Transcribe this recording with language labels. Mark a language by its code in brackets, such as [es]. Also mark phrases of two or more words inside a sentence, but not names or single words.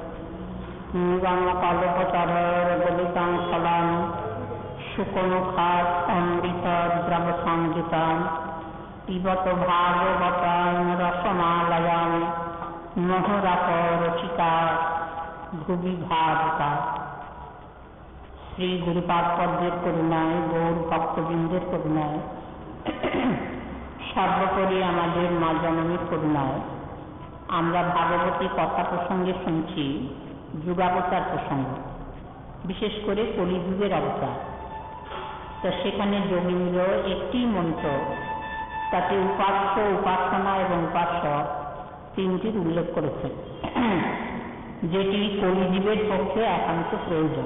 [sa] कल्पतरोर्गलितां फलां शुकमुखात् अमृतद्रवसंयुतां पिबत भागवतां रसमालयां मोहरसरचिका भुवि भावता। [bn] শ্রী গুরুপাদপদ্মের করুণায় গৌর ভক্তবৃন্দের করুণায় সর্বোপরি আমাদের মা জননীর করুণায় আমরা ভাগবতী কথা প্রসঙ্গে শুনছি যুগাবতার প্রসঙ্গ, বিশেষ করে কলিযুগের অবতার। তো সেখানে যোগীন্দ্র একটি মন্ত্র, তাতে উপাস্য, উপাসনা এবং উপাসক তিনটির উল্লেখ করেছেন, যেটি কলিযুগের পক্ষে একান্ত প্রয়োজন।